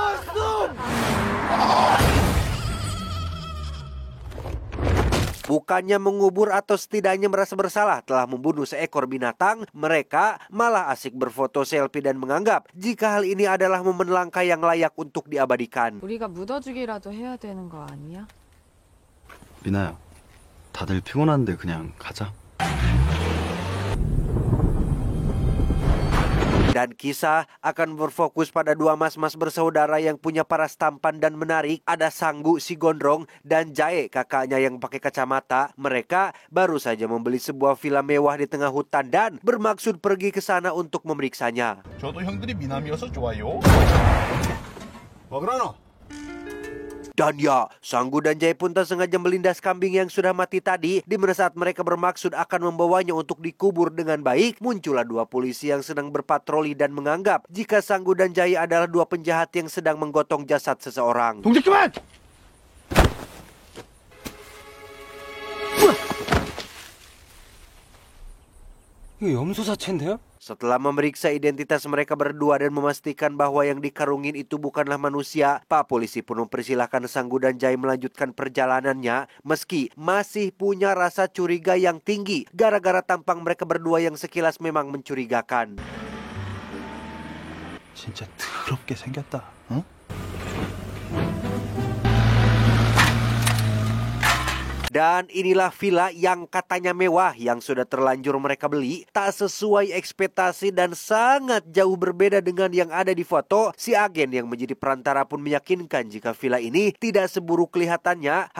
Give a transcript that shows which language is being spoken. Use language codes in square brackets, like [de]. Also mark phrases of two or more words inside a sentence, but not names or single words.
[id] bukannya mengubur atau setidaknya merasa bersalah telah membunuh seekor binatang, mereka malah asik berfoto selfie dan menganggap jika hal ini adalah momen langka yang layak untuk diabadikan. [ko] 우리가 묻어주기라도 해야 되는 거 아니야? 미나야, 다들 피곤한데 그냥 가자. [id] Dan kisah akan berfokus pada dua mas-mas bersaudara yang punya paras tampan dan menarik. Ada Sanggu si gondrong dan Jae kakaknya yang pakai kacamata. Mereka baru saja membeli sebuah villa mewah di tengah hutan dan bermaksud pergi ke sana untuk memeriksanya. [ko] 저도 형들이 미남이어서 좋아요. 먹으라노. [id] Dan ya, Sanggu dan Jae pun tak sengaja melindas kambing yang sudah mati tadi. Di mana saat mereka bermaksud akan membawanya untuk dikubur dengan baik, muncullah dua polisi yang sedang berpatroli dan menganggap jika Sanggu dan Jae adalah dua penjahat yang sedang menggotong jasad seseorang. [ko] 동작 그만! 이거 염소 사체인데요? [id] Setelah memeriksa identitas mereka berdua dan memastikan bahwa yang dikarungin itu bukanlah manusia, Pak Polisi pun mempersilahkan Sanggu dan Jae melanjutkan perjalanannya meski masih punya rasa curiga yang tinggi gara-gara tampang mereka berdua yang sekilas memang mencurigakan. [ko] 진짜 더럽게 생겼다. 응? [id] Dan inilah villa yang katanya mewah yang sudah terlanjur mereka beli. Tak sesuai ekspektasi dan sangat jauh berbeda dengan yang ada di foto. Si agen yang menjadi perantara pun meyakinkan jika villa ini tidak seburuk kelihatannya.